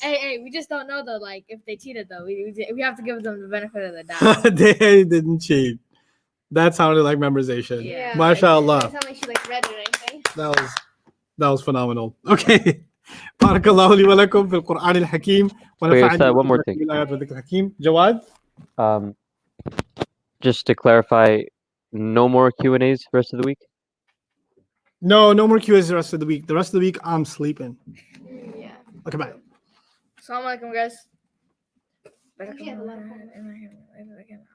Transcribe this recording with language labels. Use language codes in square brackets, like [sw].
[en] Hey, we just don't know though. Like if they cheated though, we have to give them the benefit of the doubt. They didn't cheat. That sounded like memorization. Yeah. MashaAllah. It's not like she like read it or anything. That was phenomenal. Okay. [ar] بارك الله لي ولكم في القرآن الحكيم [en] Ustad, one more thing. [ar] بالآيات والذكر الحكيم. Jawad? [en] Just to clarify, no more Q&As rest of the week? No more Q&As the rest of the week. The rest of the week, I'm sleeping. Yeah. Okay, bye. Assalamu alaikum, guys. We have a lot of homework.